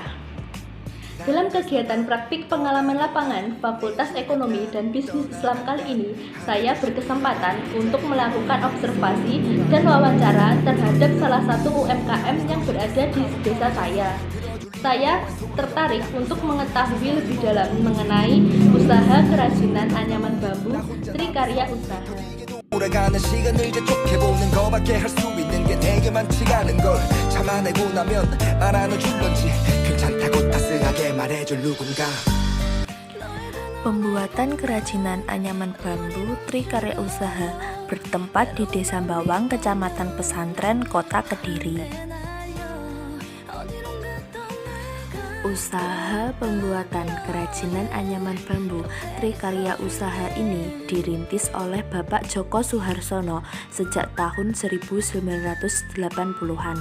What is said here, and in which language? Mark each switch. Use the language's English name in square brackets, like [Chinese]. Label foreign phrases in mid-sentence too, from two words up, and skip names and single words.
[Indonesian] Dalam kegiatan praktik pengalaman lapangan Fakultas Ekonomi dan Bisnis Islam kali ini, saya berkesempatan untuk melakukan observasi dan wawancara terhadap salah satu UMKM yang berada di desa saya. Saya tertarik untuk mengetahui lebih dalam mengenai usaha kerajinan anyaman bambu Trikarya Usaha. [Korean] 오래가는 시간을 재촉해보는 거밖에 할 수 있는 게 되게 많지가 않은 걸 참아내고 나면 알아눠줄런지 괜찮다고 따스하게 말해줄 누군가. [Indonesian] Pembuatan kerajinan anyaman bambu Trikarya Usaha bertempat di Desa Bawang, Kecamatan Pesantren, Kota Kediri. Usaha pembuatan kerajinan anyaman bambu Trikarya Usaha ini dirintis oleh Bapak Joko Suharsono sejak tahun 1980-an.